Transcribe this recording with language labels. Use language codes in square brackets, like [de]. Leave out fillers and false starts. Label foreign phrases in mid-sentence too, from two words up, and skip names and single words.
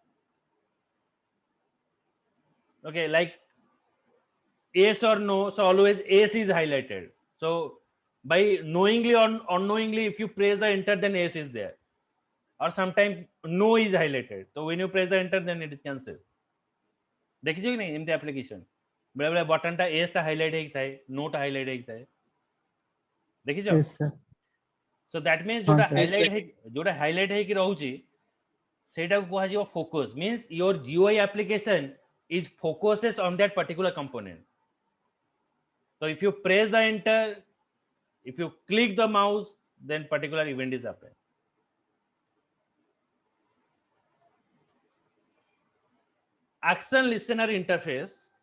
[en] Okay, like yes or no, so always yes is highlighted. So by knowingly or unknowingly, if you press the enter, then yes is there. Or sometimes no is highlighted. So when you press the enter, then it is cancelled. [or] ଦେଖିଛ କି ନାହିଁ ଏମିତି ଆପ୍ଲିକେସନ ବେଳେ ବେଳେ ବଟନ ଟା ୟେସ ଟା ହାଇଲାଇଟ ହେଇ ଥାଏ ନୋଟ ହାଇଲାଇଟ ହେଇ ଥାଏ ଦେଖିଛ [en] Yes, sir. So that means [or] हाँ, ଯୋଟା ହାଇଲାଇଟ ହେଇ ରହୁଛି ସେଟା କୁ କୁହା ଯିବ ଫୋକସ [en] means your GUI application is focuses on that particular component. So if you press the enter, if you click the mouse, then particular event is happening. Action listener interface.